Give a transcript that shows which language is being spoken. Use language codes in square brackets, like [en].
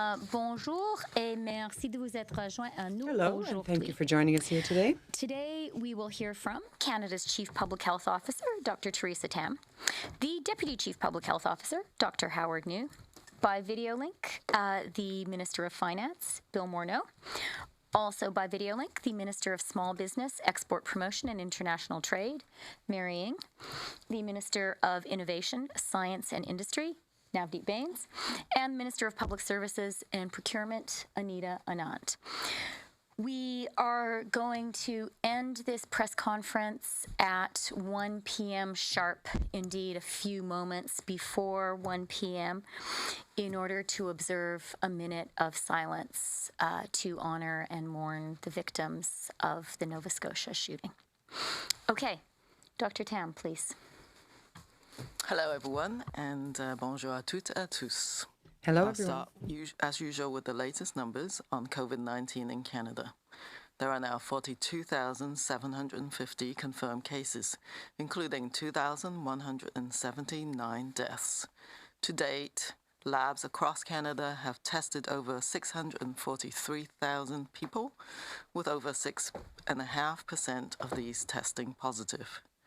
[fr] Bonjour et merci de vous être rejoint à nous [en] Hello, [fr] aujourd'hui. [en] and thank you for joining us here today. Today, we will hear from Canada's Chief Public Health Officer, Dr. Theresa Tam, the Deputy Chief Public Health Officer, Dr. Howard New, by video link, the Minister of Finance, Bill Morneau. Also by video link, the Minister of Small Business, Export Promotion and International Trade, Mary Ng, the Minister of Innovation, Science and Industry, Navdeep Bains, and Minister of Public Services and Procurement, Anita Anand. We are going to end this press conference at 1 p.m. sharp, indeed a few moments before 1 p.m., in order to observe a minute of silence to honor and mourn the victims of the Nova Scotia shooting. Okay, Dr. Tam, please. Hello, everyone, and [fr] bonjour à toutes et à tous. [en] Hello, I'll everyone. start, as usual, with the latest numbers on COVID-19 in Canada. There are now 42,750 confirmed cases, including 2,179 deaths. To date, labs across Canada have tested over 643,000 people, with over 6.5% of these testing positive.